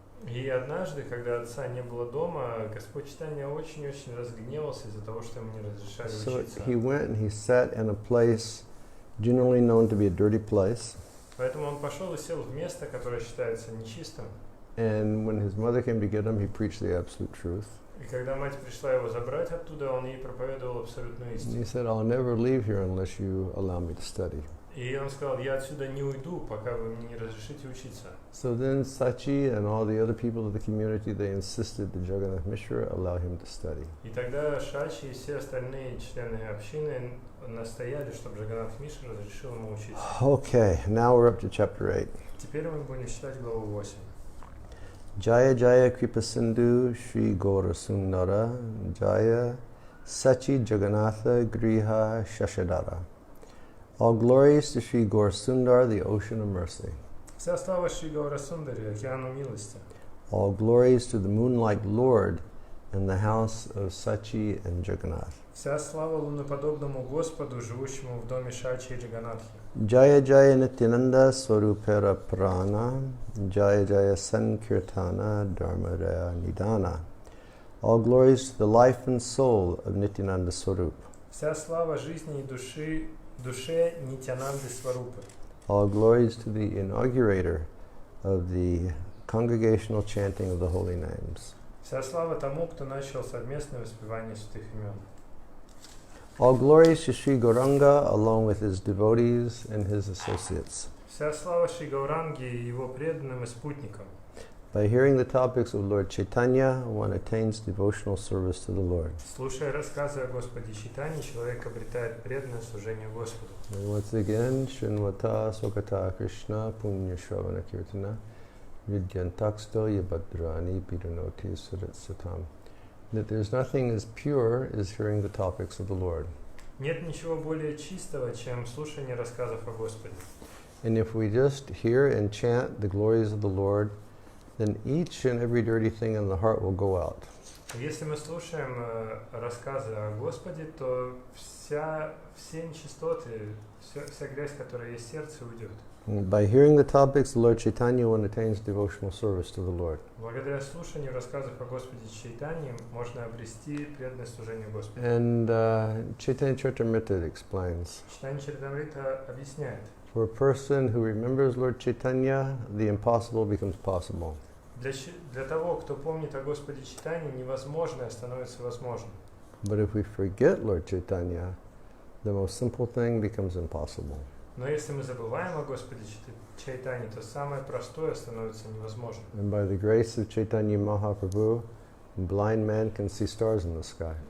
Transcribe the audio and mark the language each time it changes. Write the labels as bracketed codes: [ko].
[ru] И однажды, когда отца не было дома, Господь Чайтанья очень-очень разгневался из-за того, что ему не разрешали [en] So [ru] учиться. [en] he went and he sat in a place generally known to be a dirty place. [ru] Поэтому он пошел и сел в место, которое считается нечистым. [en] And when his mother came to get him, he preached the absolute truth. [ru] И когда мать пришла его забрать оттуда, он ей проповедовал абсолютную [en] And [ru] истину. [en] he said, I'll never leave here unless you allow me to study. [ru] И он сказал, я отсюда не уйду, пока вы мне не разрешите учиться. [en] So then Sachi and all the other people of the community, they insisted that Jagannath Mishra allow him to study. [ru] И тогда Шачи и все остальные члены общины настояли, чтобы Джаганнатх Мишра разрешил ему учиться. [en] Okay, now we're up to chapter 8. [ru] Теперь мы будем читать главу 8. [sa] Jaya Jaya Kripa Sindhu Shri Gaura Sundara Jaya Sachi Jagannatha Griha Shashadara. [en] All glories to Shri Gaura Sundar, the ocean of mercy. [ru] Вся слава Шри Гаурасундаре, океану милости. [en] All glories to the moon-like Lord in the house of Sachi and Jagannath. [ru] Вся слава луноподобному Господу, живущему в доме Шачи и Джаганатхи. [sa] Jaya Jaya Nityananda Swarupera Prana Jaya Jaya Sankirtana Dharmaraya Nidana. [en] All glories to the life and soul of Nityananda Swarup. [ru] Вся слава жизни и душе Нитянанды Сварупы. [en] All glories to the inaugurator of the congregational chanting of the holy names. [ru] Вся слава тому, кто начал совместное воспевание святых имен. [en] All glories to Sri Gauranga along with his devotees and his associates. [ru] Вся слава Шри Гауранге и его преданным и спутникам. [en] By hearing the topics of Lord Chaitanya, one attains devotional service to the Lord. [ru] Слушая рассказы о Господе Чайтанье, человек обретает преданное служение Господу. [en] And once again, [sa] Srinvata Swakata Krishna Punya Shravana Kirtana Vidyantaksto Yabhadrani Pidunoti Surat Satam. [en] That there's nothing as pure as hearing the topics of the Lord. [ru] Нет ничего более чистого, чем слушание рассказов о Господе. [en] And if we just hear and chant the glories of the Lord, then each and every dirty thing in the heart will go out. [ru] Если мы слушаем рассказы о Господе, то все нечистоты, вся грязь, которая есть в сердце, уйдет. [en] By hearing the topics of Lord Chaitanya, one attains devotional service to the Lord. [ru] Благодаря слушанию рассказов о Господе Чайтанье можно обрести преданное служение Господу. [en] And Chaitanya Charitamrita explains, [ru] Читание Чаритамрита объясняет, [en] for a person who remembers Lord Chaitanya, the impossible becomes possible. [ru] для того, кто помнит о Господе Чайтанье, невозможное становится возможным. [en] But if we forget Lord Chaitanya, the most simple thing becomes impossible. [ru] Но если мы забываем о Господе Чайтанье, то самое простое становится невозможным. [en] And by the grace of Chaitanya Mahaprabhu, a blind man can see stars in the sky.